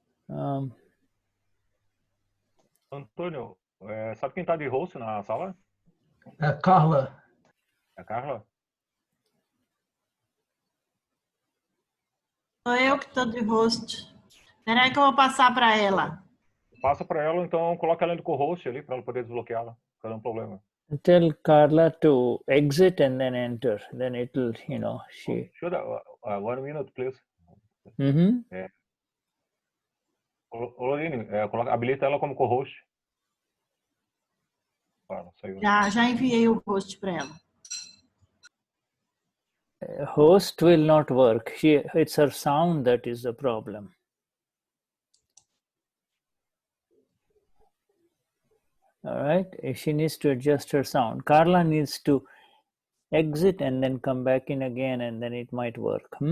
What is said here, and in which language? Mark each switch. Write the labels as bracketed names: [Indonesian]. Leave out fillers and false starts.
[Portuguese] Antônio, sabe quem está de host na sala? Carla. É a Carla? Sou eu que estou de host. Espera aí que eu vou passar para ela. Passa para ela, então coloca ela no co-host ali, para ela poder desbloqueá-la. Não tem problema. [English] Tell Carla to exit and then enter. Then it'll, she... Should 1 minute, please. [Portuguese] Lorine, habilita ela como co-host. Já enviei o host para ela. [English] Host will not work. It's her sound that is the problem. All right, she needs to adjust her sound. Carla needs to exit and then come back in again, and then it might work.